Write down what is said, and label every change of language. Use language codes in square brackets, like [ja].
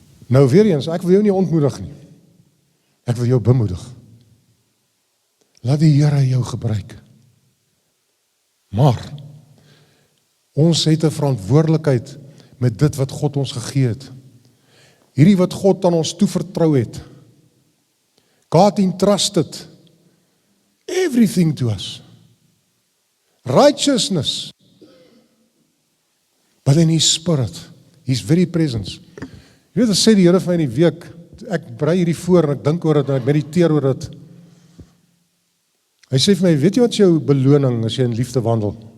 [af] Nou weer eens, ek wil jou nie ontmoedig nie. Ek wil jou bemoedig. Laat die Here jou gebruik. Maar, ons het 'n verantwoordelikheid met dit wat God ons gegee het. Hierdie wat God aan ons toevertrou het. [en] God entrusted everything to us. Righteousness. But in His Spirit, His very presence. [af] Jy weet, wat sê die Here vir my in die week, ek brei hierdie voor en ek dink oor dit en ek mediteer oor dit. Hy sê vir my, weet jy wat jou beloning as jy in liefde wandel?